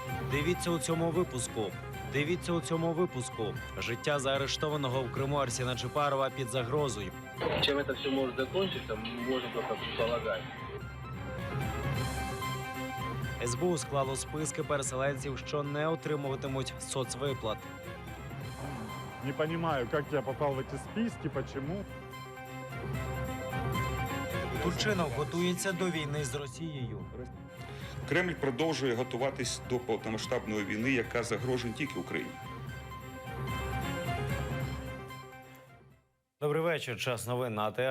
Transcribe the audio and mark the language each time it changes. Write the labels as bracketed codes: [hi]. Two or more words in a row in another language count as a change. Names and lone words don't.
[uk] Дивіться у цьому випуску. Життя заарештованого в Криму Арсена Джипарова під загрозою. [ru] Чем это все может закончиться, мы можем только предполагать. [uk] СБУ склало списки переселенців, що не отримуватимуть соцвиплат. [ru] Не понимаю, как я попал в эти списки, почему. [uk] Турчинов готується до війни з Росією. Кремль продовжує готуватись до повномасштабної війни, яка загрожує не тільки Україні. Добрий вечір. Час новин на АТР.